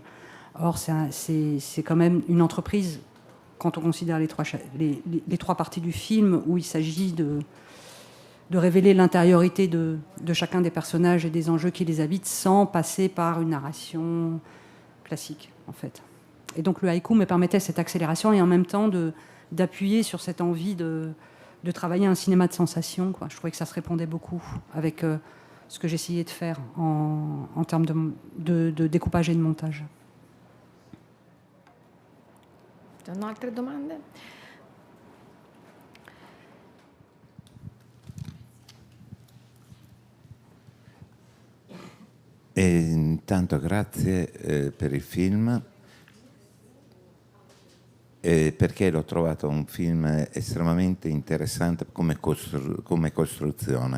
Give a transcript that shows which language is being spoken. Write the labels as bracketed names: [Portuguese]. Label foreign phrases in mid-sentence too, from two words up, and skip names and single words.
[French] Or, c'est quand même une entreprise, quand on considère les trois parties du film, où il s'agit de révéler l'intériorité de chacun des personnages et des enjeux qui les habitent, sans passer par une narration classique, en fait. Et donc le haïku me permettait cette accélération et en même temps d'appuyer sur cette envie de travailler un cinéma de sensation, quoi. Je trouvais que ça se répondait beaucoup avec ce que j'essayais de faire en termes de découpage et de montage. [Italian] Altre domande? E intanto grazie per il film, perché l'ho trovato un film estremamente interessante come costruzione.